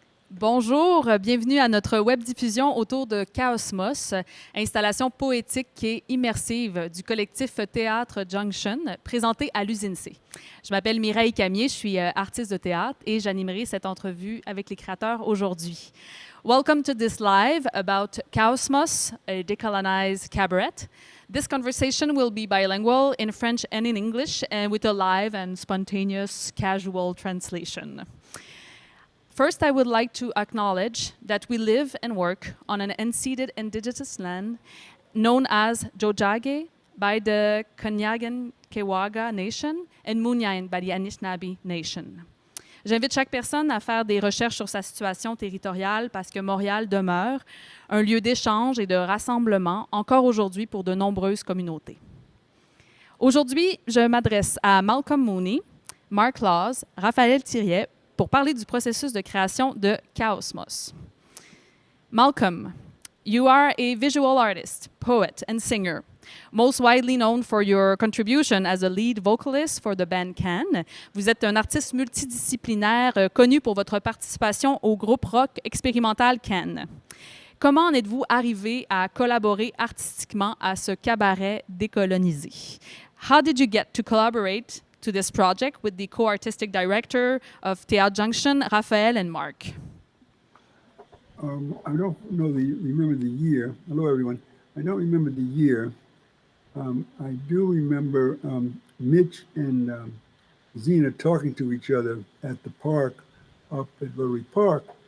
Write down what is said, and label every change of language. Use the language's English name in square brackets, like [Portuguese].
[French] Bonjour, bienvenue à notre web diffusion autour de Chaosmos, installation poétique et immersive du collectif Théâtre Junction, présentée à l'usine C. Je m'appelle Mireille Camier, je suis artiste de théâtre et j'animerai cette entrevue avec les créateurs aujourd'hui. [English] Welcome to this live about Chaosmos, a decolonized cabaret. This conversation will be bilingual in French and in English, and with a live and spontaneous casual translation. First, I would like to acknowledge that we live and work on an unceded indigenous land known as Jojage by the Kanyagan-Kewaga Nation and Munyan by the Anishinaabe Nation. [French] J'invite chaque personne à faire des recherches sur sa situation territoriale parce que Montréal demeure un lieu d'échange et de rassemblement encore aujourd'hui pour de nombreuses communautés. Aujourd'hui, je m'adresse à Malcolm Mooney, Mark Laws, Raphaële Thiriet, pour parler du processus de création de Chaosmos. [English] Malcolm, you are a visual artist, poet, and singer, most widely known for your contribution as a lead vocalist for the band Can. [French] Vous êtes un artiste multidisciplinaire connu pour votre participation au groupe rock expérimental Can. Comment en êtes-vous arrivé à collaborer artistiquement à ce cabaret décolonisé? [English] How did you get to collaborate to this project with the co-artistic director of Theatre Junction, Raphaële and Mark? I don't remember the year. Hello, everyone. I don't remember the year. I do remember Mitch and Zena talking to each other at the park up at Rotary Park.